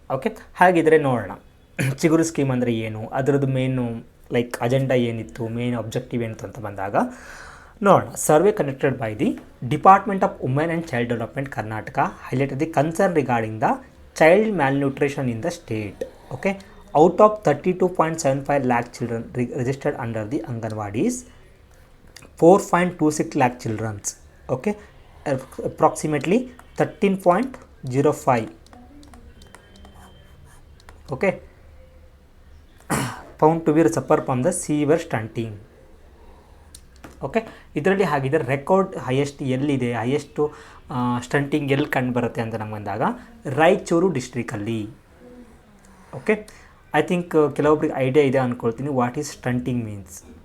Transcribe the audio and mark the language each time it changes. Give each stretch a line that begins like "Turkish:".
Kannada: Okay, ಹಾಗಿದ್ರೆ ನೋಡೋಣ ಚಿಗುರು ಸ್ಕೀಮ್ ಅಂದರೆ ಏನು, ಅದರದ್ದು ಮೇನು ಲೈಕ್ ಅಜೆಂಡಾ ಏನಿತ್ತು, ಮೇನ್ ಆಬ್ಜೆಕ್ಟಿವ್ ಏನಿತ್ತು ಅಂತ ಬಂದಾಗ ನೋಡೋಣ.
English: Survey conducted by the department of women and child development Karnataka highlighted the concern regarding the child malnutrition in the state. Okay, out of 32.75 lakh children registered under the Anganwadis, 4.26 lakh children. Okay, approximately 13.05. Okay, found to be suffer from the severe stunting.
Kannada: Okay, ಇದರಲ್ಲಿ ಹಾಗಿದ್ರೆ record highest ಎಲ್ಲಿದೆ, highest stunting ಎಲ್ಲಿ ಕಂಡು ಬರುತ್ತೆ ಅಂತ ನಮ್ಗೆ ಬಂದಾಗ Raichur ಡಿಸ್ಟ್ರಿಕಲ್ಲಿ. Okay,
English: I think
Kannada: ಕೆಲವೊಬ್ರಿಗೆ idea ಇದೆ ಅಂದ್ಕೊಳ್ತೀನಿ
English: What is stunting means.